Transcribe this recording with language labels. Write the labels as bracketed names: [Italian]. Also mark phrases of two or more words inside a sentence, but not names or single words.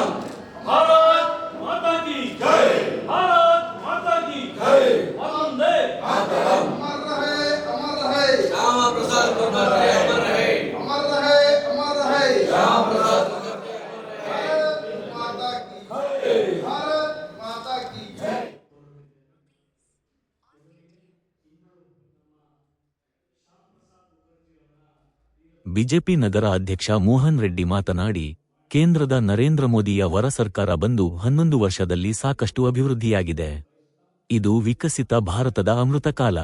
[Hindi] भारत माता की जय, भारत माता की जय। वंदे मातरम। अमर रहे, अमर रहे श्यामा प्रसाद मुखर्जी, अमर रहे, अमर रहे, अमर रहे। श्यामा प्रसाद मुखर्जी, अमर रहे। भारत माता की जय, भारत माता की जय। [Kannada] ಬಿಜೆಪಿ ನಗರ ಅಧ್ಯಕ್ಷ ಮೋಹನ್ ರೆಡ್ಡಿ ಮಾತನಾಡಿ, ಕೇಂದ್ರದ ನರೇಂದ್ರ ಮೋದಿಯ ವರ ಸರ್ಕಾರ ಬಂದು 11 ವರ್ಷದಲ್ಲಿ ಸಾಕಷ್ಟು ಅಭಿವೃದ್ಧಿಯಾಗಿದೆ. ಇದು ವಿಕಸಿತ ಭಾರತದ ಅಮೃತಕಾಲ.